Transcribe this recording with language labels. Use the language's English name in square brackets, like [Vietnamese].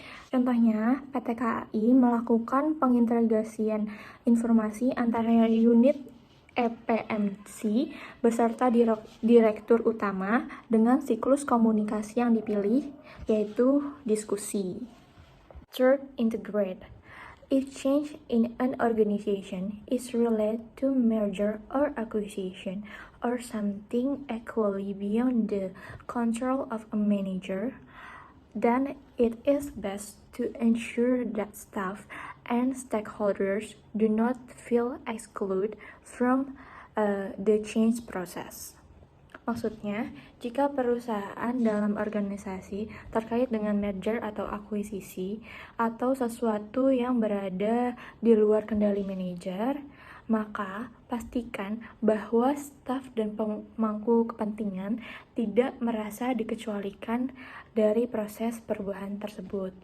[Indonesian] Contohnya, PT KAI melakukan pengintegrasian informasi antara unit EPMC beserta direktur utama dengan siklus komunikasi yang dipilih, yaitu diskusi. [English] Third, integrate. If change in an organization is related to merger or acquisition or something equally beyond the control of a manager, then it is best to ensure that staff and stakeholders do not feel excluded from the change process. [Indonesian] Maksudnya, jika perusahaan dalam organisasi terkait dengan merger atau akuisisi atau sesuatu yang berada di luar kendali manajer, maka pastikan bahwa staf dan pemangku kepentingan tidak merasa dikecualikan dari proses perubahan tersebut.